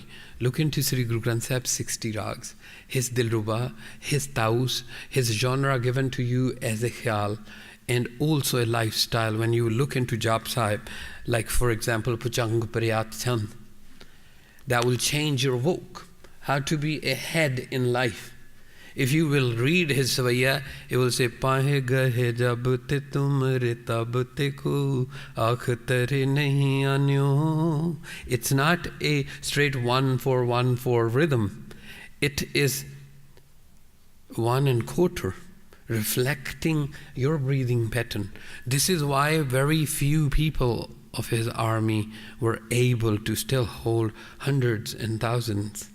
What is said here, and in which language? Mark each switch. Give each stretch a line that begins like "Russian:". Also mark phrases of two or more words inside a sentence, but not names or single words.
English: Look into Sri Guru Granth Sahib's 60 rags, his Dilruba, his Taus, his genre given to you as a khyal, and also a lifestyle. When you look into Jap Sahib, like for example, Puchang Priyat Chand, that will change your voc, how to be ahead in life. If you will read his Savaya, it will say,
Braj: पाँइ गहे जब ते तुमरे तब ते कोऊ आँख तरे नहीं आन्यो.
English: It's not a straight 1-4-1-4 rhythm. It is 1 1/4, reflecting your breathing pattern. This is why very few people of his army were able to still hold hundreds and thousands.